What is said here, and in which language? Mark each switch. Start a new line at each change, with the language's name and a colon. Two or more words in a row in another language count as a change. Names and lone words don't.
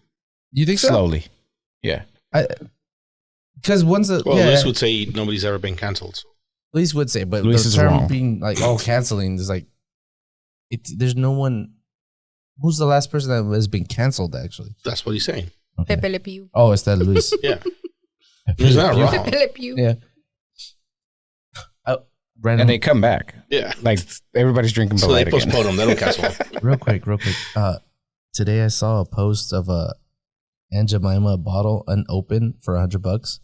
English: You think so? slowly. Yeah. Because once Well, Liz would say nobody's ever been canceled. So. Luis would say, but Luis the is term wrong. being like, canceling is like, there's no one. Who's the last person that has been canceled? Actually, That's what he's saying. okay. Pepe Le Pew. Oh, it's that Luis. Yeah. He's not wrong. Pepe Le Pew. Yeah. Random, And they come back. Yeah. Like everybody's drinking So Bud they Light again. postpone them. They don't cancel them. real quick. Today I saw a post of a Aunt Jemima bottle unopened for $100.